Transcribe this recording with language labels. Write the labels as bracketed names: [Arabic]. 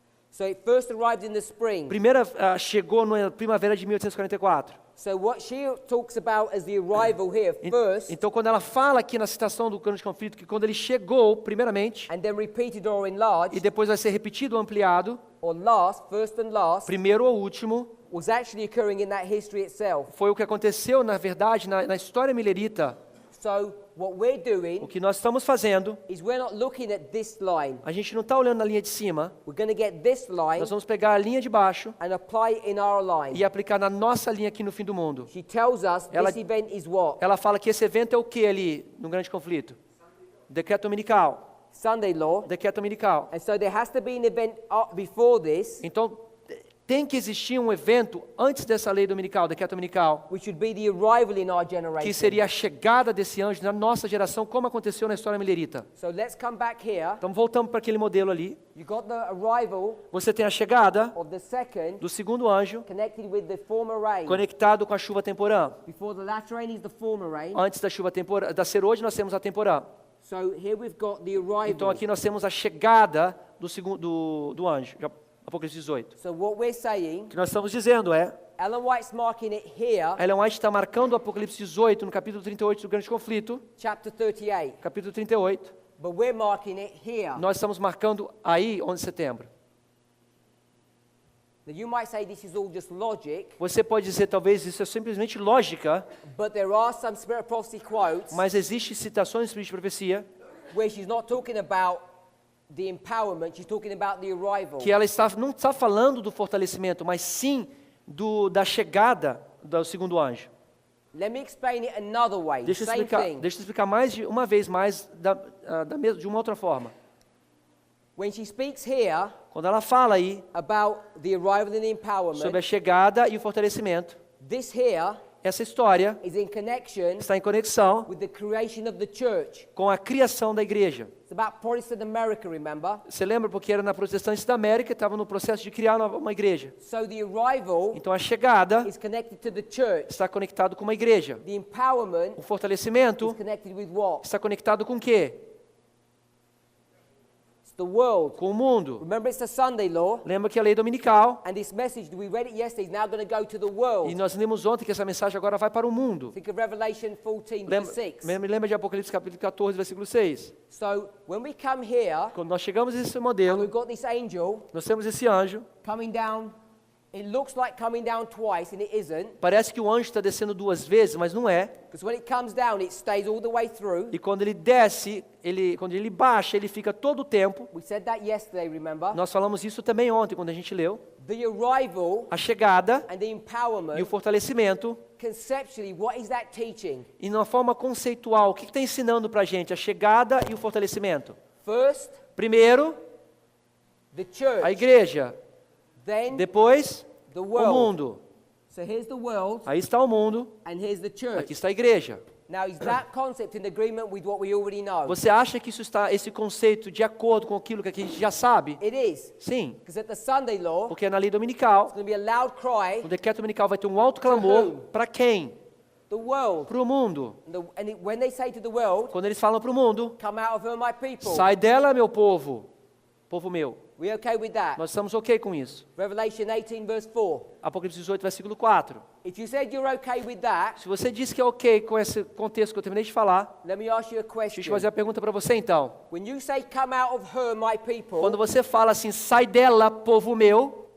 [English] So it first arrived in the spring. [Portuguese] Chegou na primavera de 1844. [English] So what she talks about as the arrival here first, [Portuguese] Então, quando ela fala aqui na citação do Grande Conflito, que quando ele chegou, primeiramente, [English] and then repeated or enlarged, [Portuguese] e depois vai ser repetido ou ampliado, [English] or last, first and last, [Portuguese] primeiro ou último, [English] was actually occurring in that history itself. [Portuguese] foi o que aconteceu, na verdade, na história milerita. [English] So what we're [Portuguese] O [English] doing [Portuguese] que nós estamos fazendo, [English] is we're not looking at this line. [Portuguese] a gente não está olhando na linha de cima, [English] We're going to get this line [Portuguese] nós vamos pegar a linha de baixo [English] and apply it in our line. [Portuguese] e aplicar na nossa linha aqui no fim do mundo. [English] She tells us [Portuguese] Ela- [English] this event is what? [Portuguese] Ela fala que esse evento é o que ali, no Grande Conflito? Decreto dominical. [English] Sunday law. [Portuguese] Decreto dominical. [English] And so there has to be an event before this [Portuguese] Então, tem que existir um evento antes dessa lei dominical, decreto dominical, [English] which would be the arrival in our [Portuguese] que [English] generation. [Portuguese] seria a chegada desse anjo na nossa geração, como aconteceu na história milerita. [English] So let's come back here. [Portuguese] Então voltamos para aquele modelo ali. [English] You got the arrival [Portuguese] Você tem a chegada [English] of the second [Portuguese] do segundo anjo, [English] connected with the former rain. [Portuguese] conectado com a chuva temporã. [English] Before the latter rain is the former rain. [Portuguese] Antes da chuva temporã, da ser hoje nós temos a temporã. [English] So here we've got the arrival. [Portuguese] Então aqui nós temos a chegada do segundo do anjo. Apocalipse 18. [English] So what we're saying, [Portuguese] O que nós estamos dizendo é, [English] Ellen White's marking it here, [Portuguese] Ellen White está marcando o Apocalipse 18 no capítulo 38 do grande conflito, [English] chapter 38. [Portuguese] capítulo 38. [English] But we're marking it here. [Portuguese] Nós estamos marcando aí, 11 de setembro. [English] Now you might say this is all just logic, [Portuguese] Você pode dizer, talvez isso é simplesmente lógica, [English] but there are some Spirit of Prophecy quotes [Portuguese] mas existem citações de profecia [English] where she's not talking about the empowerment, she's talking about the arrival. [Portuguese] que ela não está falando do fortalecimento, mas sim da chegada do segundo anjo. [English] Let me explain it another way. [Portuguese] Deixa eu [English] Same [Portuguese] explicar, [English] thing. [Portuguese] deixa eu explicar uma vez mais de uma outra forma. [English] When she speaks here [Portuguese] Quando ela fala aí [English] about the arrival and the [Portuguese] sobre [English] empowerment, [Portuguese] a chegada e o fortalecimento, [English] this here [Portuguese] essa história [English] is in connection [Portuguese] está em conexão [English] with the creation of the church. [Portuguese] com a criação da igreja. [English] It's about Protestant America, remember? [Portuguese] Você lembra porque era na Protestantes da América, estava no processo de criar uma igreja. [English] So the arrival [Portuguese] Então a chegada [English] is connected to the church. [Portuguese] está conectado com uma igreja. [English] The empowerment [Portuguese] O fortalecimento [English] is connected with what? [Portuguese] está conectado com o quê? [English] It's the world. [Portuguese] Com o mundo. [English] Remember, it's the Sunday law, [Portuguese] Lembra que a lei dominical, [English] and this message, we read it yesterday, is now going to go to the world. [Portuguese] e nós lemos ontem que essa mensagem agora vai para o mundo. [English] Think of Revelation 14, [Portuguese] Lembra, [English] verse 6. [Portuguese] lembra de Apocalipse capítulo 14, versículo 6. [English] So when we come here, [Portuguese] Quando nós chegamos a esse [English] and [Portuguese] modelo, [English] we've got this angel [Portuguese] nós temos esse anjo. [English] coming down, it looks like coming down twice, and it isn't. [Portuguese] Parece que o anjo está descendo duas vezes, mas não é. [English] Because when it comes down, it stays all the way through. [Portuguese] E quando ele desce, quando ele baixa, ele fica todo o tempo. [English] We said that yesterday, remember? [Portuguese] Nós falamos isso também ontem, quando a gente leu. [English] The arrival [Portuguese] A chegada [English] and the [Portuguese] e o [English] empowerment, [Portuguese] fortalecimento. [English] conceptually, what is that teaching? [Portuguese] E de uma forma conceitual, o que está ensinando para a gente? A chegada e o fortalecimento. [English] First, [Portuguese] Primeiro, [English] the church. [Portuguese] a igreja. [English] Then, [Portuguese] Depois, [English] the [Portuguese] o [English] world. [Portuguese] mundo. [English] So here's the world, [Portuguese] Aí está o mundo, [English] and here's the church. [Portuguese] aqui está a igreja. [English] Now, is that concept in agreement with what we already know? [Portuguese] Você acha que esse conceito, de acordo com aquilo que a gente já sabe? [English] It is. [Portuguese] Sim, [English] Because at the Sunday law, [Portuguese] porque na lei dominical, [English] it's going to be a loud cry, [Portuguese] o decreto dominical vai ter um alto clamor para quem? [English] the world. [Portuguese] Para o mundo. [English] When they say to the world, [Portuguese] Quando eles falam para o mundo, [English] come out of her, my people. [Portuguese] sai dela, meu povo, povo meu. [English] We okay with that? [Portuguese] Nós estamos ok com isso. [English] Revelation 18, verse 4. [Portuguese] Apocalipse 18, versículo 4. [English] If you said you're okay with that, [Portuguese] Se você disse que é ok com esse contexto que eu terminei de falar, [English] let me ask you a [Portuguese] deixa eu [English] question. [Portuguese] te fazer a pergunta para você então. [English] When you say come out of her, my people, [Portuguese] Quando você fala assim, sai dela, povo meu,